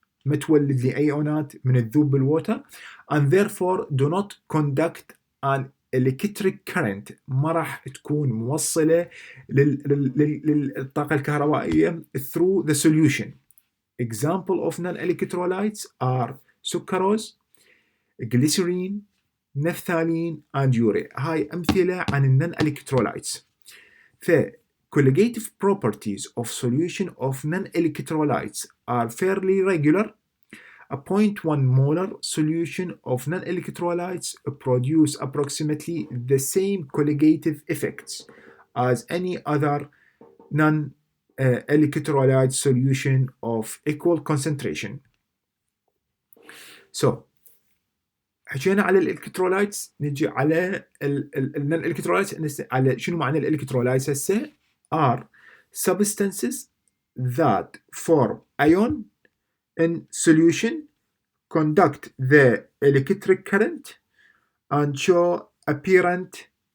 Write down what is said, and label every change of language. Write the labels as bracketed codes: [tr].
[ar] ما تولد لي ايونات من الذوب بالووتر [en] and therefore do not conduct an electric current. [ar] ما راح تكون موصلة للطاقة الكهربائية [en] through the solution. Example of non-electrolytes are sucrose, glycerine, naphthalene and urea. [ar] هاي أمثلة عن non-electrolytes. [en] Colligative properties of solution of non-electrolytes are fairly regular. A 0.1 molar solution of non-electrolytes produce approximately the same colligative effects as any other non-electrolyte solution of equal concentration. [ar] So حكينا على الالكترولايتس، نجي على النون الكترولايتس. على شنو معنى الالكترولايتس هسه؟ [en] are substances that form ion in solution, conduct the electric current, and show apparent